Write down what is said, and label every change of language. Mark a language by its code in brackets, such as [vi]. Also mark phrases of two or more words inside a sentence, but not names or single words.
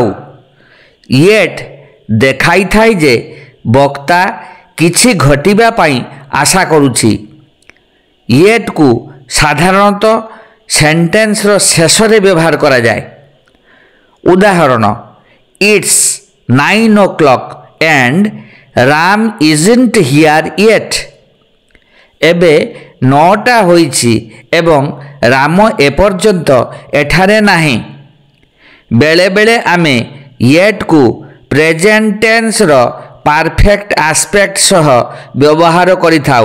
[or] ୟେଟ୍ ଦେଖାଇଥାଏ ଯେ ବକ୍ତା କିଛି ଘଟିବା ପାଇଁ ଆଶା କରୁଛି। ୟେଟ୍କୁ ସାଧାରଣତଃ ସେଣ୍ଟେନ୍ସର ଶେଷରେ ବ୍ୟବହାର କରାଯାଏ। [en] ଉଦାହରଣ, ଇଟ୍ସ 9 o'clock and ରାମ isn't here yet। [or] ଏବେ 9ଟା ହୋଇଛି ଏବଂ ରାମ ଏପର୍ଯ୍ୟନ୍ତ ଏଠାରେ ନାହିଁ। ବେଳେବେଳେ ଆମେ ୟେଟ୍କୁ [en] present tense's perfect aspect [or] ସହ ବ୍ୟବହାର କରିଥାଉ।